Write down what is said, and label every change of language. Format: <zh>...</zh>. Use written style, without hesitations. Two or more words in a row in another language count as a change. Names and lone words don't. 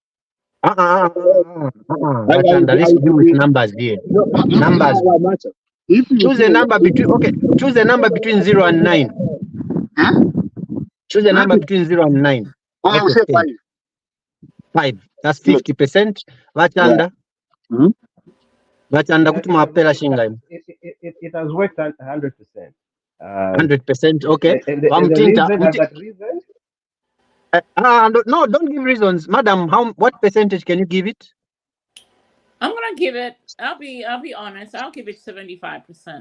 <en>Bachanda, let's deal with numbers here. Numbers. If you Choose a number between choose a number between 0 and 9. Huh? Choose a number between 0 and 9. I will say 5. 5. That's 50%. Bachanda. Mm-hmm.</en> <bem>Bachanda kutuma apela shinga.</bem> <en>It has worked 100%. 100%. Okay. And the reason. No, don't give reasons, madam. What percentage can you give it? I'm gonna give it. I'll be honest. I'll give it 75%.</en>